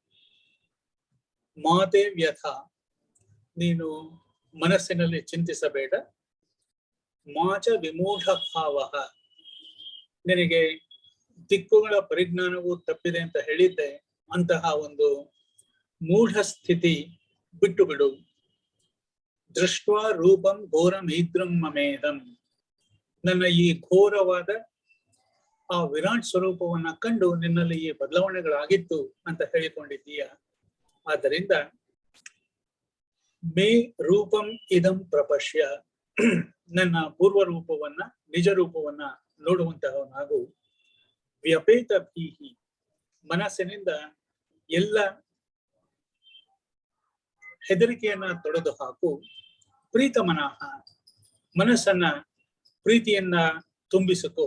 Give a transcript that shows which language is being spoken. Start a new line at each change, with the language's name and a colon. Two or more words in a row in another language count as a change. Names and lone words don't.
Sanskrit: ಮಾತೆ ವ್ಯಥ,
Kannada: ನೀನು ಮನಸ್ಸಿನಲ್ಲಿ ಚಿಂತಿಸಬೇಡ.
Sanskrit: ಮಾಚ ವಿಮೂಢ ಭಾವ,
Kannada: ನಿನಗೆ ದಿಕ್ಕುಗಳ ಪರಿಜ್ಞಾನವು ತಪ್ಪಿದೆ ಅಂತ ಹೇಳಿದ್ದೆ, ಅಂತಹ ಒಂದು ಮೂಢ ಸ್ಥಿತಿ ಬಿಟ್ಟು ಬಿಡು.
Sanskrit: ದೃಷ್ಟ್ವಾ ರೂಪಂ ಘೋರಂ ಈದ್ರಂ ಮಮೇದಂ,
Kannada: ನನ್ನ ಈ ಘೋರವಾದ ಆ ವಿರಾಟ್ ಸ್ವರೂಪವನ್ನ ಕಂಡು ನಿನ್ನಲ್ಲಿ ಈ ಬದಲಾವಣೆಗಳಾಗಿತ್ತು ಅಂತ ಹೇಳಿಕೊಂಡಿದ್ದೀಯ. ಆದ್ದರಿಂದ
Sanskrit: ಮೇ ರೂಪಂ ಇದಂ ಪ್ರಪಶ್ಯ,
Kannada: ನನ್ನ ಪೂರ್ವ ರೂಪವನ್ನ, ನಿಜ ರೂಪವನ್ನ ನೋಡುವಂತಹವನಾಗು.
Sanskrit: ವ್ಯಪೇತ ಭೀಹಿ,
Kannada: ಮನಸ್ಸಿನಿಂದ ಎಲ್ಲ ಹೆದರಿಕೆಯನ್ನ ತೊಡೆದು ಹಾಕು. ಪ್ರೀತಮನಃ, ಮನಸ್ಸನ್ನ ಪ್ರೀತಿಯನ್ನ ತುಂಬಿಸಿಕೋ.